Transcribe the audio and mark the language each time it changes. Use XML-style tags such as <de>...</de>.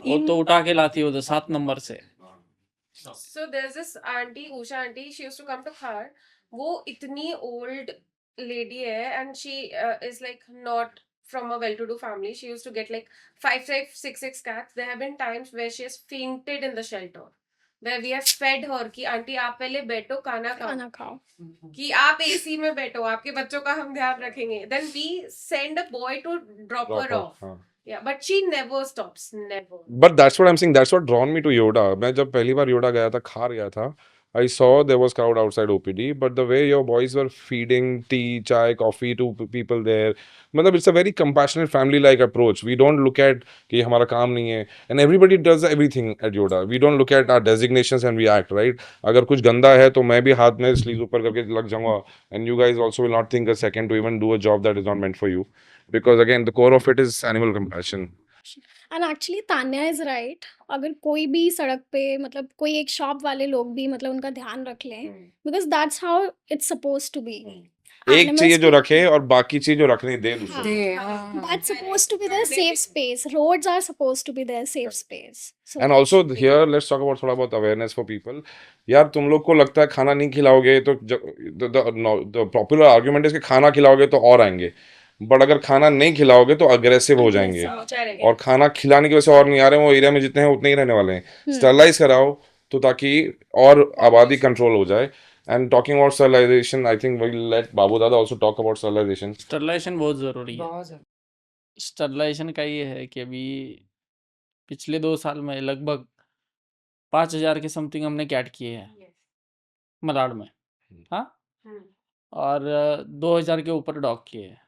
<hi>वो तो उठा के लाती है उधर 7 नंबर से.</hi> <en>So there's this auntie, Usha auntie, she used to come to Khar.</en> <hi>वो इतनी old lady है,</hi> <en>and she is like not from a well-to-do family. She used to get like 5, 6 cats. There have been times where she has fainted in the shelter, where we have fed her</en> <hi>कि aunty आप पहले बैठो, खाना खाओ, खाना खाओ. कि आप AC में बैठो, आपके बच्चों का हम ध्यान रखेंगे.</hi> <en>Then we send a boy to drop her off.</en> <hi>हाँ.</hi> <en>Yeah, but she never stops, never. But that's what I'm saying. That's what drawn me to Yoda.</en> <hi>मैं जब पहली बार योडा गया था,</hi> <en>खार गया था, I saw there was crowd outside OPD, but the way your boys were feeding tea, chai, coffee to people there, मतलब it's a very compassionate, family-like approach. We don't look at</en> <hi>कि हमारा काम नहीं है,</hi> <en>and everybody does everything at Yoda. We don't look at our designations and we act, right?</en> <hi>अगर कुछ गंदा है तो मैं भी हाथ में sleeves ऊपर करके लग जाऊंगा,</hi> <en>and you guys also will not think a second to even do a job that is not meant for you, because again the core of it is animal compassion. And actually Tanya is right.</en> <hi>अगर कोई भी सड़क पे, मतलब कोई एक shop वाले लोग भी मतलब उनका ध्यान रख लें,</hi> <en>Because that's how it's supposed to be.</en> <hi>एक चाहिए जो रखे और बाकी चीज जो रखने दे दूसरे. दे, हाँ.</hi> <en>That's supposed to be their safe space. Roads are supposed to be their safe space. So And also here let's talk about थोड़ा बहुत awareness for people.</en> <hi>यार तुम लोग को लगता है खाना नहीं खिलाओगे तो</hi> <en>the popular argument is</en> <hi>कि खाना खिलाओगे तो और आएंगे, बट अगर खाना नहीं खिलाओगे तो अग्रेसिव हो जाएंगे,</hi> <en>Correct.</en> <hi>और खाना खिलाने की वजह से और नहीं आ रहे हैं, वो एरिया में जितने हैं उतने ही रहने वाले हैं. स्टरलाइज कराओ तो ताकि और आबादी कंट्रोल हो जाए.</hi> <en>And talking about sterilization, I think we'll let Babu Dada also talk about sterilization.</en> <hi>Sterilization बहुत ज़रूरी है. बहुत ज़्यादा. स्टरलाइजेशन का ये है कि अभी पिछले 2 साल में लगभग 5,000 के समथिंग हमने कैट किए हैं मलाड में. हाँ, हम्म. और 2,000 के ऊपर डॉग किए हैं.</hi>